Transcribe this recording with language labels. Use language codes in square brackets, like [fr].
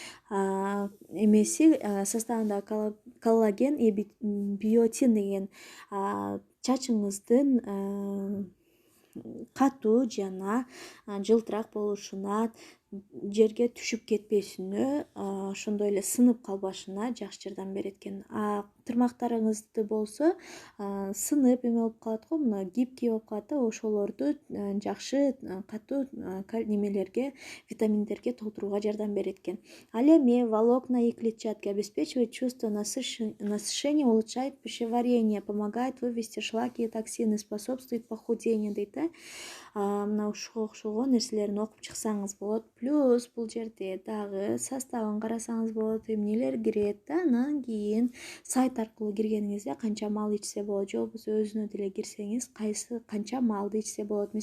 [ky] Эмеси составында коллаген и биотин деген чачыңыздын катуу жана жылтырак болушуна, жерге түшүп кетпесине, ошондой эле сынып калбашына жакшы жардам берет экен. тырмактарыңызды болсо сынып эме болуп калат го, мына гибкий болуп калат да, ошолорду жакшы катуу немелерге, витаминдерге толтурууга жардам берет экен. Ал эми [ru] волокна и клетчатки обеспечивает чувство насыщения, улучшает пищеварение, помогает вывести шлаки и токсины, способствует похудению дейт да. [ky] Мына ушуга окшогон нерселерин окуп чыксаңыз болот. Плюс бул жерде дагы составын карасаңыз болот, эмнелер кирет да. Анан кийин сайт аркылуу киргениңизде канча мал ичсе болот, же болбосо өзүнө деле кирсеңиз канча малды ичсе болот.